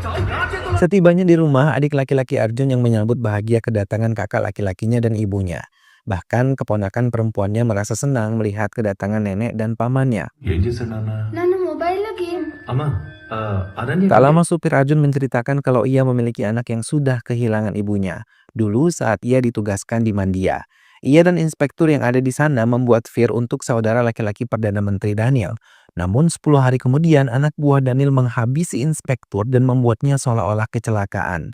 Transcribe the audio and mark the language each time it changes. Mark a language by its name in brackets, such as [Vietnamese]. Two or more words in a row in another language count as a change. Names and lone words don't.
[Indonesian] Setibanya di rumah, adik laki-laki Arjun yang menyambut bahagia kedatangan kakak laki-lakinya dan ibunya. Bahkan keponakan perempuannya merasa senang melihat kedatangan nenek dan pamannya. [Telugu] ఏం చేశాడు నాన్న నన్ను మొబైల్లో గేమ్ అమ్మా అరణ్య [Indonesian] Tak lama supir Arjun menceritakan kalau ia memiliki anak yang sudah kehilangan ibunya. Dulu saat ia ditugaskan di Mandia. Ia dan inspektur yang ada di sana membuat vir untuk saudara laki-laki Perdana Menteri Daniel. Namun 10 hari kemudian anak buah Daniel menghabisi inspektur dan membuatnya seolah-olah kecelakaan.